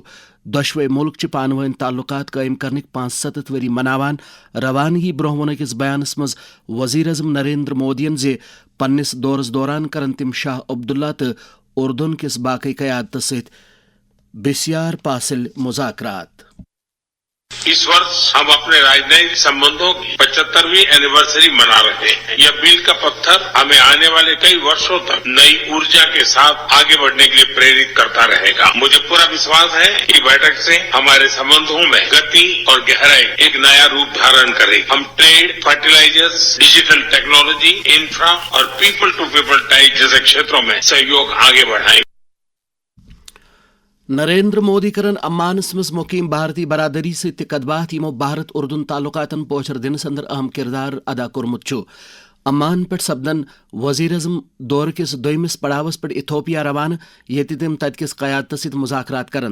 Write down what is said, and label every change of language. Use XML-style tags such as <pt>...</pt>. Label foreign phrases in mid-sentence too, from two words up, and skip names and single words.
<ks>دۄشوے مُلک چھِ پانہٕ ؤنۍ تعلقات قٲیِم کرنٕکۍ 75 ؤری مناوان۔ روانگی برونٛہہ ووٚن أکِس بیانس منٛز وزیر اعظم نریندر مودیَن زِ پننِس دورس دوران کرن تِم شاہ عبداللہ تہٕ اردن کِس باقٕے قیادتس سۭتۍ بسیار پاسل مذاکرات۔</ks> <hi>اس वर्ष हम अपने राजनयिक संबंधों की 75वीं एनिवर्सरी मना रहे हैं। यह मील का पत्थर हमें आने वाले कई वर्षों तक नई ऊर्जा के साथ आगे बढ़ने के लिए प्रेरित करता रहेगा। मुझे पूरा विश्वास है कि बैठक से हमारे संबंधों में गति और गहराई एक नया रूप धारण करेगी। हम ट्रेड, फर्टिलाइजर्स,</hi> <en>digital technology,</en> <hi>इंफ्रा और</hi> <en>people to people ties</en> <hi>जैसे क्षेत्रों में सहयोग आगे बढ़ाएंगे।</hi> <ks>نریندر مودی کرن امانس منٛز مقیم بھارتی برادری سۭتۍ تہِ کتھ باتھ یِمو بھارت اردن تعلقاتن پوچھر دِنس اندر اہم کردار ادا کوٚرمُت چھُ۔ امان پٮ۪ٹھ سپدن وزیر اعظم دورٕ کِس دوٚیمِس پڑاوس پٮ۪ٹھ ایتھوپیا روانہٕ، ییٚتہِ تِم تتہِ کِس قیادتس سۭتۍ مذاکرات کرن۔</ks>